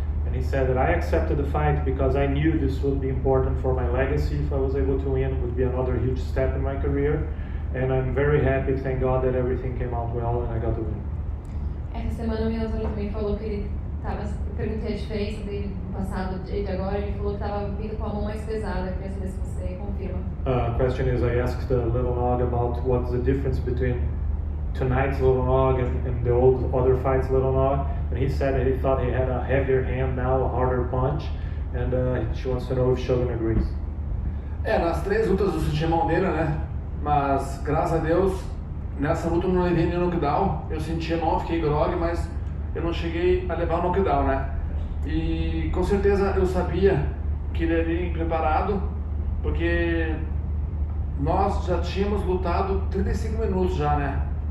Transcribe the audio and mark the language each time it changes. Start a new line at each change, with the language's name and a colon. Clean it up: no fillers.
English: And he said that I accepted the fight because I knew this would be important for my legacy. If I was able to win, it would be another huge step in my career. And I'm very happy, thank God, that everything came out well and I got to win.
Portuguese: Essa semana o Minotauro também falou que ele estava. Eu perguntei a diferença dele no passado e de agora. Ele falou que estava vindo com a mão mais pesada. Eu queria saber se você confirma.
English: Question is, I asked Little Nog about what's the difference between tonight's Little Nog and the old other fights Little Nog, and he said that he thought he had a heavier hand now, a harder punch, and she wants to know if Shogun agrees.
Portuguese: Nas 3 lutas eu senti a mão dele, né? Mas graças a Deus nessa luta eu não levei nenhum knockdown. Eu senti a mão, fiquei grog, mas eu não cheguei a levar o knockdown, né? E com certeza eu sabia que ele ia preparado, porque nós já tínhamos lutado 35 minutos já, né?